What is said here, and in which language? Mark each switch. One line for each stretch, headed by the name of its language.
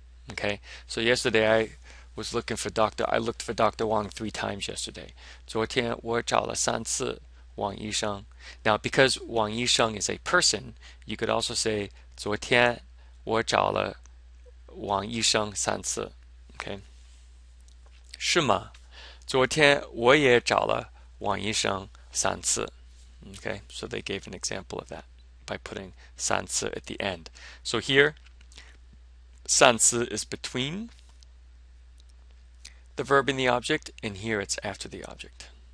English: Okay, so yesterday I looked for Dr. Wang 3 times yesterday.
Chinese: 昨天我找了3次王医生.
English: Now, because Wang Yisheng is a person, you could also say
Chinese: 昨天我找了王医生3次. Okay, 是吗？昨天我也找了王医生3次.
English: Okay, so they gave an example of that by putting 3次 at the end. So here, 3次 is between the verb and the object, and here it's after the object.